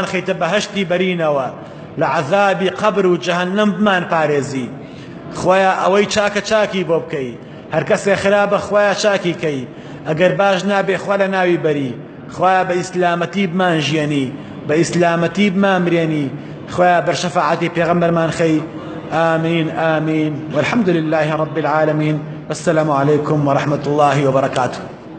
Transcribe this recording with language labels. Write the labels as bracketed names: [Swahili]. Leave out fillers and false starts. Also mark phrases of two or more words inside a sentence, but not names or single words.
[Central Kurdish] خەیتە بەهەشتی بەرینەوە لە عەذابی قەبر و جەهەنەم بمان پارێزی خوایە ئەوەی چاکە چاکی بۆ بکەی هەر کەسێ خراپە خوایە چاکی کەی ئەگەر باش نابێ خوا لە ناوی بەری خوایە بە ئیسلامەتی بمان ژیانی بە ئیسلامەتی بمان مرێنی خوایە بەرشەفاعەتی پێغەمبەرمان خەی [Arabic] آمين آمين والحمد لله رب العالمين والسلام عليكم ورحمة الله وبركاته